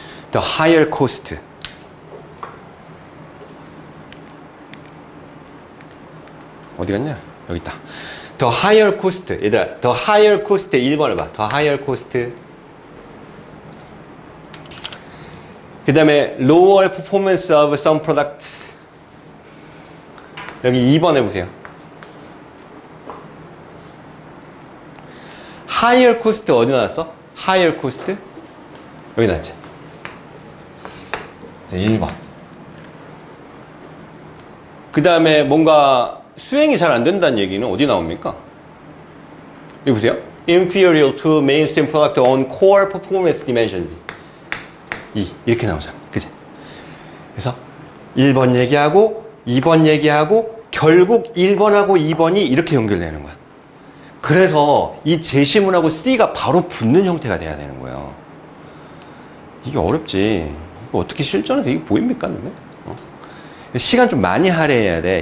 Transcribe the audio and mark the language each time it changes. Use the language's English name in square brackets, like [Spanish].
[English] The higher cost. [Korean] 어디 갔냐? 여기 있다. [English] The higher cost. [Korean] 얘들아, [English] the higher cost [Korean] 1번을 봐. [English] The higher cost. [Korean] 그 다음에 [English] lower performance of some products. [Korean] 여기 2번 해보세요. [English] higher cost [Korean] 어디 나왔어? [English] higher cost? [Korean] 여기 나왔지. 1번. 그 다음에 뭔가 수행이 잘 안 된다는 얘기는 어디 나옵니까? 여기 보세요. [English] Inferior to mainstream product on core performance dimensions. [Korean] 이렇게 나오잖아. 그치? 그래서 1번 얘기하고 2번 얘기하고 결국 1번하고 2번이 이렇게 연결되는 거야. 그래서 이 제시문하고 C가 바로 붙는 형태가 돼야 되는 거예요. 이게 어렵지. 이거 어떻게 실전에서 이게 보입니까? 시간 좀 많이 할애해야 돼.